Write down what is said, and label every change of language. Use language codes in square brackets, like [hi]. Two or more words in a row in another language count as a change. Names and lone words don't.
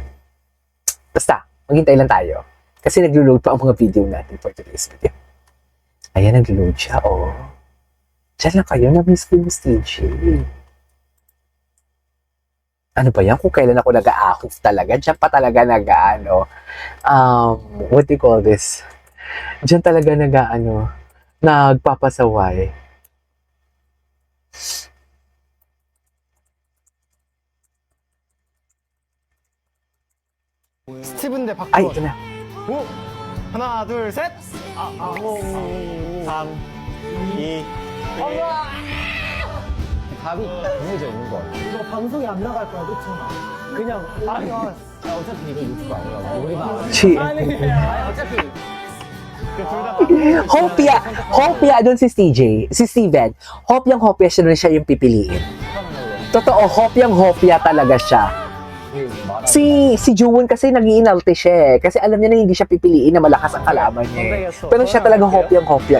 [tl] Basta, maghintay lang tayo. Kasi nag-load pa ang mga video natin [en] for today's video. [tl] Ayan, nag-load siya, Diyan lang kayo, na-miss ko yung stage. Ano ba yan? Kung kailan ako nag-a-ahuf talaga, diyan pa talaga [en] what do you call this? [tl] Diyan talaga nagpapasaway. [ko] 스티븐 대 박주원. [tl] Ay, ito na. [ko] 오! 하나, 둘, 셋! 3, 2, 답이 정해져 있는 거 같아. 이거 방송에 안 나갈 거야, 그쵸? 그냥 우리가 어차피 이거 유튜브 아니라고. 우리가 어차피 [tl] Hopia doon si CJ, si Steven. Hopia siya yung pipiliin. Totoo, hopia talaga siya. Si Juwon kasi nag-iinalte siya kasi alam niya na hindi siya pipiliin na malakas ang kalaban niya Pero siya talaga hopya.